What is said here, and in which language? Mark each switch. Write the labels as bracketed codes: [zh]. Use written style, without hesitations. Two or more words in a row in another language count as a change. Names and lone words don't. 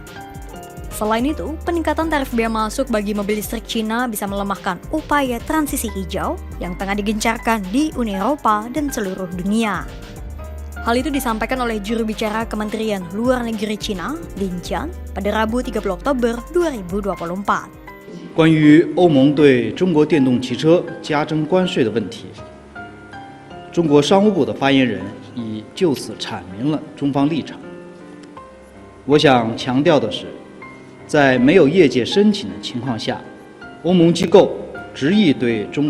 [id] Selain itu, peningkatan tarif bea masuk bagi mobil listrik Cina bisa melemahkan upaya transisi hijau yang tengah digencarkan di Uni Eropa dan seluruh dunia. Hal itu disampaikan oleh juru bicara Kementerian Luar Negeri Cina, Lin Jian, pada Rabu 30 Oktober 2024. [zh] 关于欧盟对中国电动汽车加征关税的问题，中国商务部的发言人已就此阐明了中方立场。我想强调的是，在没有业界申请的情况下，欧盟机构执意对中